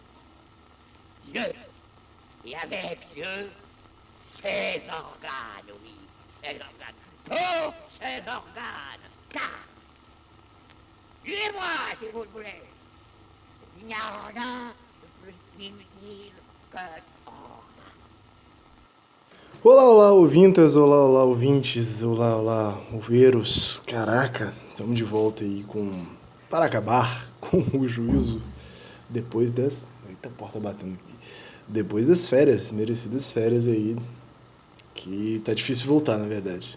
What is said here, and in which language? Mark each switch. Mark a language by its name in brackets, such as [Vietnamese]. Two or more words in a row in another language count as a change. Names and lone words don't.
[French] Dieu, et avec Dieu, ses organes, oui, ses organes, tous ses organes, car, suivez-moi si vous le voulez, il n'y a rien de plus inutile que organes. [Portuguese] Olá, olá, ouvintas, olá, olá, ouvintes, olá, olá, ouveiros. Caraca, estamos de volta aí para acabar com o juízo depois das... Eita, porta batendo aqui. Depois das férias, merecidas férias aí, que tá difícil voltar, na verdade.